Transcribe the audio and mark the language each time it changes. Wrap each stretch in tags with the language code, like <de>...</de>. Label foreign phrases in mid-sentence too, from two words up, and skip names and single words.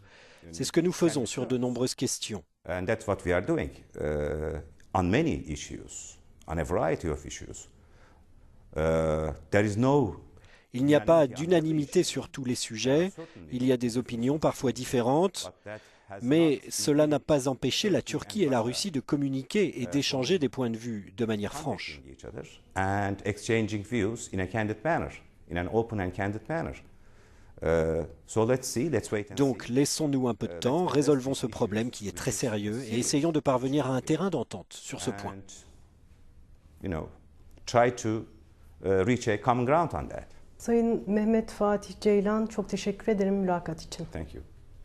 <fr>C'est ce que nous faisons sur de nombreuses questions. Il n'y a pas d'unanimité sur tous les sujets, il y a des opinions parfois différentes, mais cela n'a pas empêché la Turquie et la Russie de communiquer et d'échanger des points de vue de manière franche. Donc laissons-nous un peu de temps, résolvons ce problème qui est très sérieux et essayons de parvenir à un terrain d'entente sur ce point.</fr> <tr>Sayın Mehmet Fatih Ceylan, çok teşekkür ederim mülakat için.</tr> <en>Thank you.</en>